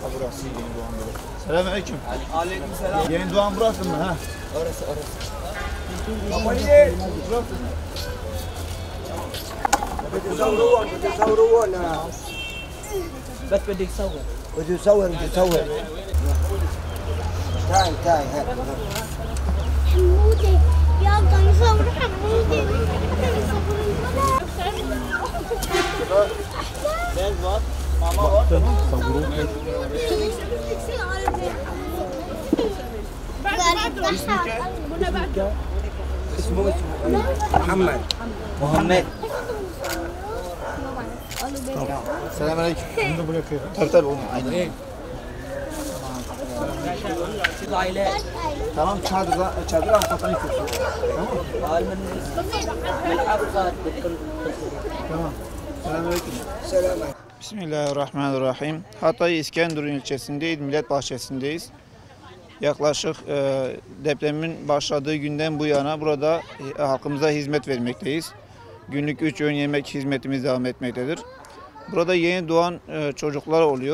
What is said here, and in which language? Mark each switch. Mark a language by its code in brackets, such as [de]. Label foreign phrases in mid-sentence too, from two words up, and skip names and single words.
[tr] burası yeni doğan burası. Selamünaleyküm. Aleykümselam. Yeni doğan burası mı ha? Orası. Babayı. [ar] بتصورونا بس بدي تصور بده يصور تعال هات حمودي يلا نصور حمودي [tr] Ben var, mama var. [ar] اسمه محمد [tr] Selamünaleyküm. Bunu da bırakıyor. Tabii onu. Aynen. [ar] العائلات [tr] Tamam çadır arkadan itiyorsun. [ar] قال من الحافظات [tr] Tamam. Selamünaleyküm. [ar] سلام [tr] Bismillahirrahmanirrahim. Hatay İskenderun ilçesindeyiz, Millet Bahçesi'ndeyiz. Yaklaşık depremin başladığı günden bu yana burada halkımıza hizmet vermekteyiz. Günlük 3 öğün yemek hizmetimiz devam etmektedir. Burada yeni doğan çocuklar oluyor.